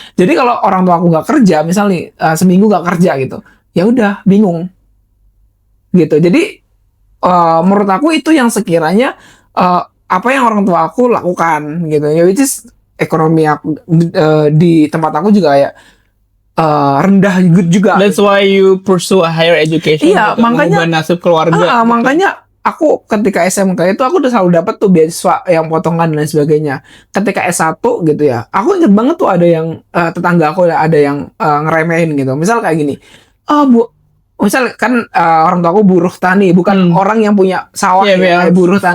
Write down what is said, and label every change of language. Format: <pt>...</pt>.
<id>Jadi kalau orang tua aku nggak kerja, misalnya seminggu nggak kerja gitu, ya udah bingung gitu. Jadi menurut aku itu yang sekiranya apa yang orang tua aku lakukan gitu ya,</id> <en>which is</en> <id>ekonomi aku di tempat aku juga ya rendah juga.</id> <en>That's why you pursue a higher education.</en> <id>Iya, untuk makanya- mengubah nasib keluarga. Gitu. Makanya aku ketika SMK itu aku udah selalu dapat tuh beasiswa yang potongan dan sebagainya. Ketika S1 gitu ya, aku inget banget tuh ada yang tetangga aku ada yang ngeremehin gitu. Misal kayak gini, Bu, misal kan orang tua aku buruh tani, bukan orang yang punya sawah ya, buruh tani.</id>